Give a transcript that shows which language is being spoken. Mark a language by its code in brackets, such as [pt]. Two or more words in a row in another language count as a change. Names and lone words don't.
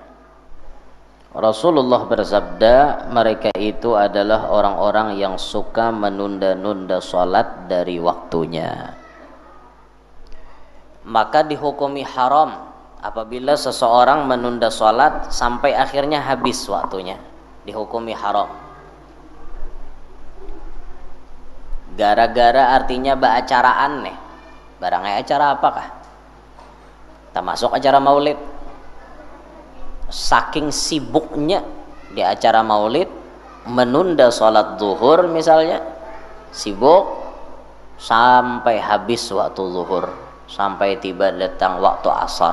[id] Rasulullah bersabda, mereka itu adalah orang-orang yang suka menunda-nunda sholat dari waktunya. Maka dihukumi haram apabila seseorang menunda sholat sampai akhirnya habis waktunya. Dihukumi haram. [bjn] Gara-gara artinya baacaraan nih. Barangnya acara apakah? Tak masuk acara maulid. [id] Saking sibuknya di acara maulid, menunda sholat zuhur misalnya, sibuk sampai habis waktu zuhur, sampai tiba datang waktu asar.